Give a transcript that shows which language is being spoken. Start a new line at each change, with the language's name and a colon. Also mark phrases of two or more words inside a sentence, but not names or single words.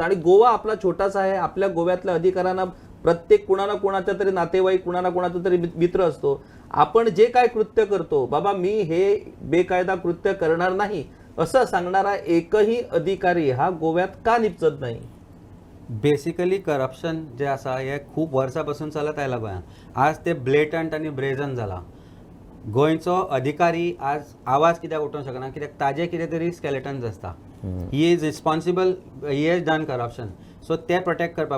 Marathi: आणि गोवा आपला छोटासा आहे. आपल्या गोव्यातल्या अधिकाऱ्यांना प्रत्येक कुणाला कोणाचा तरी नातेवाईक, कुणाला कोणाचा तरी मित्र असतो. आपण जे काय कृत्य करतो, बाबा मी हे बेकायदा कृत्य करणार नाही असं सांगणारा एकही अधिकारी हा गोव्यात का निपचत नाही?
English: basically corruption
Konkani: जे आसा हे खूप वर्सां चलत आयला गोंयांत. आज ते ब्लेटंट आनी ब्रेझन जाला. गोंयचो अधिकारी आज आवाज कित्याक उठोवंक शकना? कित्याक ताजे कितें तरी स्केलेटन्स आसता.
English: he is responsible, he has done corruption.
Konkani: सो ते प्रोटेक्ट करपाक.